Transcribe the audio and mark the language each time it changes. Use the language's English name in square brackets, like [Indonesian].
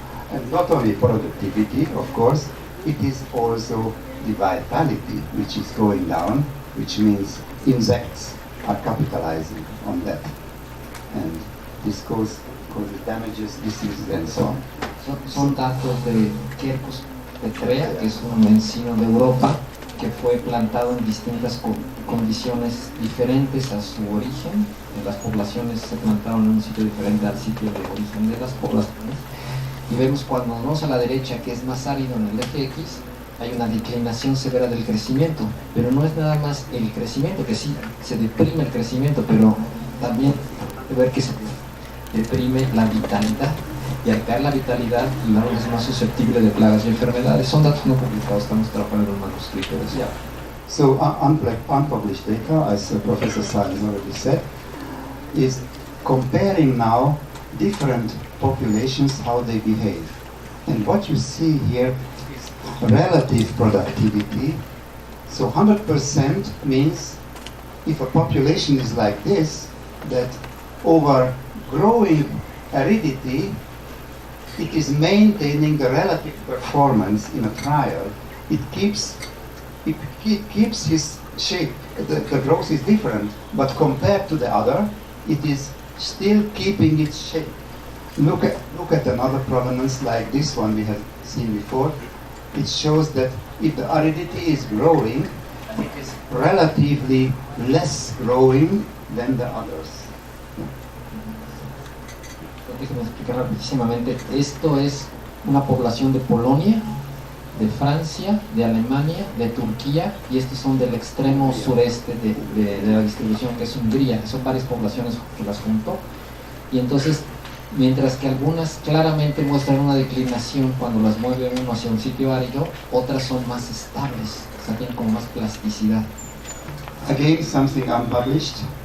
[English] And not only productivity, of course, it is also the vitality which is going down, which means insects are capitalizing on that. And this causes damages, diseases, and so on. [Spanish] Son datos de Quercus petrea, que es un encino de Europa que fue plantado en distintas condiciones diferentes a su origen. Las poblaciones se plantaron en un sitio diferente al sitio de origen de las poblaciones. Y vemos cuando nos vamos a la derecha, que es más árido en el eje X, hay una declinación severa del crecimiento, pero no es nada más el crecimiento, que sí, se deprime el crecimiento, pero también ver que se deprime la vitalidad, y al caer la vitalidad, el árbol es más susceptible de plagas y enfermedades. Son datos no publicados, estamos trabajando en un manuscrito de eso. [English] Yeah. So unpublished data, as Professor Simon already said, is comparing now different populations, how they behave. And what you see here is relative productivity. So 100% means if a population is like this, that over growing aridity, it is maintaining the relative performance in a trial. It keeps his shape. The growth is different, but compared to the other, it is still keeping its shape. Look at another provenance like this one we have seen before. It shows that if the aridity is growing, it is relatively less growing than the others. [Spanish] Déjenme explicar rapidísimamente. Esto es una población de Polonia, de Francia, de Alemania, de Turquía, y estos son del extremo sureste de la distribución, que es Hungría. Son varias poblaciones que las juntó, y entonces mientras que algunas claramente muestran una declinación cuando las mueve uno hacia un sitio árido, otras son más estables, o sea, tienen como más plasticidad. [English] Again, something unpublished.